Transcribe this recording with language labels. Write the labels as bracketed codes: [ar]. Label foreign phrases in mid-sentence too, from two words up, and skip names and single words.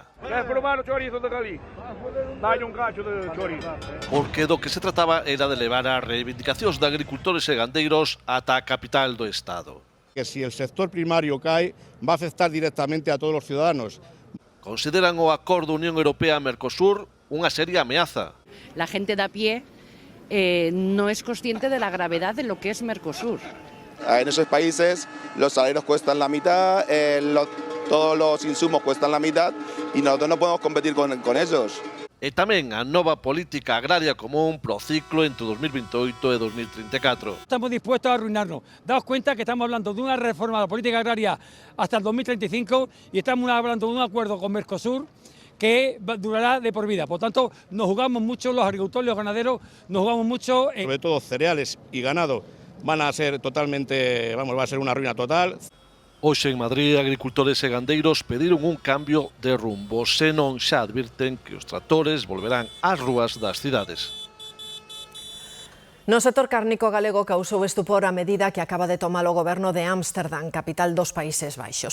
[gl] Quer probar o chorizo de Galicia? Dalle un cacho de chorizo. Porque do que se trataba era de levar as reivindicacións de agricultores e gandeiros ata a capital do Estado. [es] Que si el sector primario cae, va a afectar directamente a todos los ciudadanos. [gl] Consideran o acordo Unión Europea-Mercosur unha seria ameaza. [es] La gente de a pie no es consciente de la gravedad de lo que es Mercosur. En esos países los salarios cuestan la mitad, todos los insumos cuestan la mitad y nosotros no podemos competir con ellos. [gl] E tamén a nova política agraria común pro ciclo entre 2028 e 2034. [es] Estamos dispuestos a arruinarnos. Daos cuenta que estamos hablando de una reforma de la política agraria hasta el 2035 y estamos hablando de un acuerdo con Mercosur que durará de por vida. Por tanto, nos jugamos mucho los agricultores y los ganaderos, nos jugamos mucho en... Sobre todo cereales y ganado van a ser totalmente, va a ser una ruina total. [gl] Hoxe en Madrid, agricultores e gandeiros pediron un cambio de rumbo, senón xa advirten que os tractores volverán ás rúas das cidades. No sector cárnico galego causou estupor a medida que acaba de tomar o goberno de Ámsterdam, capital dos Países Baixos.